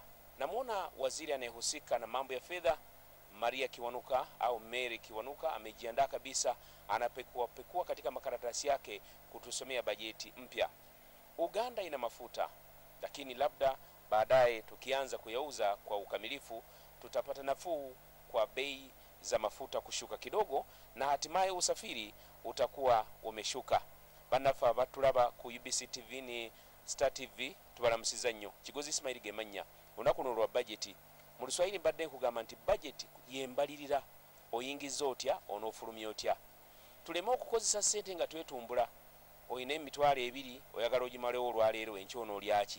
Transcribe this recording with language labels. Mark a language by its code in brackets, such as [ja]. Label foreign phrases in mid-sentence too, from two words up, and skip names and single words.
[sw] Namuona waziri anayehusika na mambo ya fedha, Kiwanuka au Kiwanuka, amejiandaa kabisa, anapekua katika makaratasi yake kutusomea bajeti mpya. Uganda ina mafuta, lakini labda baadaye tukianza kuyauza kwa ukamilifu tutapata nafuu kwa bei za mafuta kushuka kidogo, na hatimaye usafiri utakuwa umeshuka. [lg] Banafa batulaba ku UBC TV ni Star TV, tubaramusiza nnyo. Kigozi Ismail Gemanya, unakunulwa bajeti. Mu Luswahili mbadde nkugamba nti bajeti yembalirira, oyingiza otya, onofulumya otya. Tuleme okukozesa ssente nga twetumbula. Oyina emitwalo 2 oyagala ogimalewo olwaleero, enkyo onolyaki?